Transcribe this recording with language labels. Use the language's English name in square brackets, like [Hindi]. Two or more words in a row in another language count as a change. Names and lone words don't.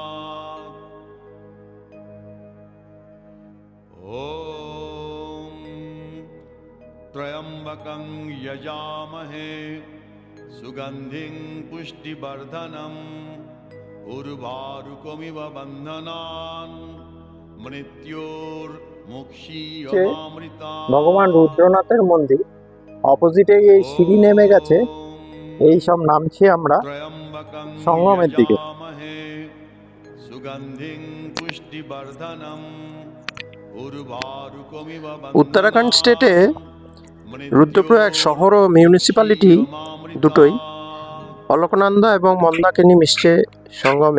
[Sanskrit] ॐ त्र्यम्बकं यजामहे सुगंधिं पुष्टिवर्धनम् उर्वारुकमिव बन्धनान् मृत्योर मुक्षीयमामृता। [Bangla] ভগবান রুদ্রনাথের মন্দির অপোজিটে এই সিঁড়ি নেমে গেছে, এই সব নামছি আমরা সঙ্গমের দিকে। উত্তরাখণ্ড স্টেটে রুদ্রপ্রয়াগ শহর ও মিউনিসিপ্যালিটি দুটোই অলকনন্দা এবং মন্দাকিনী মিশছে সঙ্গমে।